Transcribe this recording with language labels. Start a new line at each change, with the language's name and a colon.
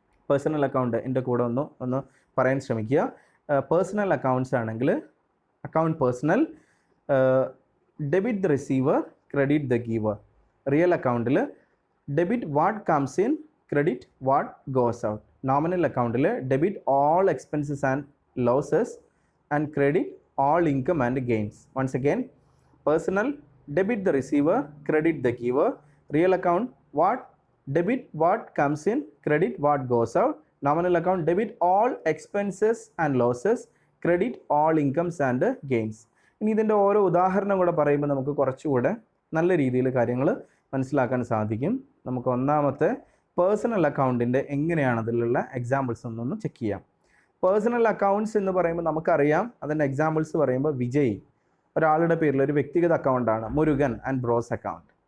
Malayalam: Personal account എൻ്റെ കൂടെ ഒന്ന് പറയാൻ ശ്രമിക്കുക. പേഴ്സണൽ അക്കൗണ്ട്സ് ആണെങ്കിൽ account personal,
English: Debit the receiver, credit the giver. Real അക്കൗണ്ടിൽ debit what comes in, credit what goes out. Nominal അക്കൗണ്ടിൽ debit all expenses and losses and credit all income and gains. Once again, personal, debit the receiver, credit the giver. Real account, what debit what comes in, credit what goes out. Nominal account, debit all expenses and losses, credit all incomes and gains.
Malayalam: ഇനി ഇതിൻ്റെ ഓരോ ഉദാഹരണം കൂടെ പറയുമ്പോൾ നമുക്ക് കുറച്ചുകൂടെ നല്ല രീതിയിൽ കാര്യങ്ങൾ മനസ്സിലാക്കാൻ സാധിക്കും. നമുക്ക് ഒന്നാമത്തെ പേഴ്സണൽ അക്കൗണ്ടിൻ്റെ എങ്ങനെയാണ് അതിലുള്ള എക്സാമ്പിൾസ് ഒന്നൊന്ന് ചെക്ക് ചെയ്യാം. പേഴ്സണൽ അക്കൗണ്ട്സ് എന്ന് പറയുമ്പോൾ നമുക്കറിയാം, അതിൻ്റെ എക്സാമ്പിൾസ് പറയുമ്പോൾ വിജയ് ഒരാളുടെ പേരിൽ ഒരു വ്യക്തിഗത അക്കൗണ്ടാണ്, മുരുകൻ ആൻഡ് ബ്രോസ് അക്കൗണ്ട്.